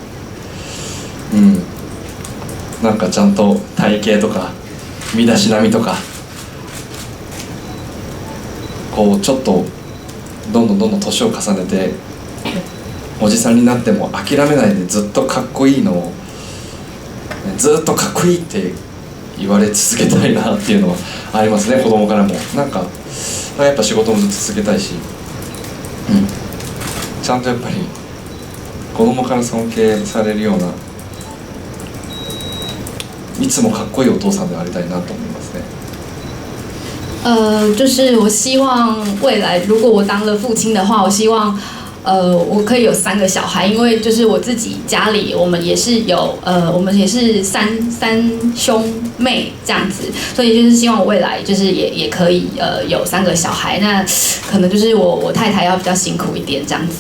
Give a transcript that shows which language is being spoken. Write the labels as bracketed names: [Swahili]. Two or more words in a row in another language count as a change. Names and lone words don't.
[Japanese] なんかちゃんと体型とか身だしなみとかこうちょっとどんどん年を重ねておじさんになっても諦めないでずっとかっこいいのをずっとかっこいいって言われ続けたいなっていうのはありますね。子供からもなんかやっぱ仕事もずっと続けたいし、ちゃんとやっぱり子供から尊敬されるようないつもかっこいいお父さんでありたいなと思いますね。 [Chinese] 就是我希望未来如果我当了父亲的话，我希望我可以有3个小孩，因为就是我自己家里我们也是有我们也是三兄妹这样子，所以就是希望我未来就是也可以有3个小孩，那可能就是我太太要比较辛苦一点这样子。